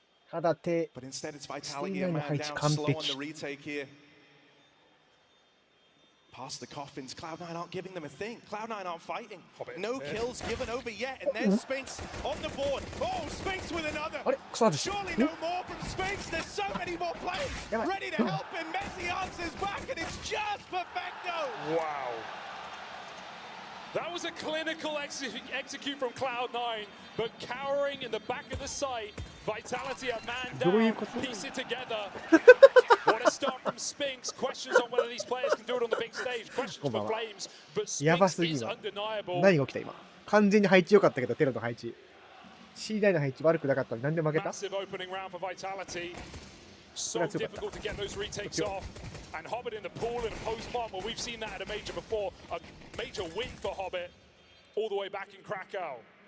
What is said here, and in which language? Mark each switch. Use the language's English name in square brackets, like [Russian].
[Japanese] ただ手、以外の配置完璧。 [English] Past the coffins, Cloud9 aren't giving them a thing. Cloud9 aren't fighting. No kills given over yet, and there's Spinks on the board. Oh, Spinks with another. Surely no more from Spinks. There's so many more players ready to help him. Messi answers back, and it's just perfecto. Wow. That was a clinical execute from Cloud9, but cowering in the back of the site. Vitality a man down, piece it together. What a start from Spinks. Questions on whether these players can do it on the big stage. Questions for Flames, but Spinks is undeniable. [Japanese] 何が起きた今。完全に配置良かったけど、テロの配置。C 台の配置悪くなかったのになんで負けた？ [English] Massive opening round for Vitality. So difficult to get those retakes off. And Hobbit in the pool in a post-plant, well, we've seen that at a major before. A major win for Hobbit all the way back in Krakow.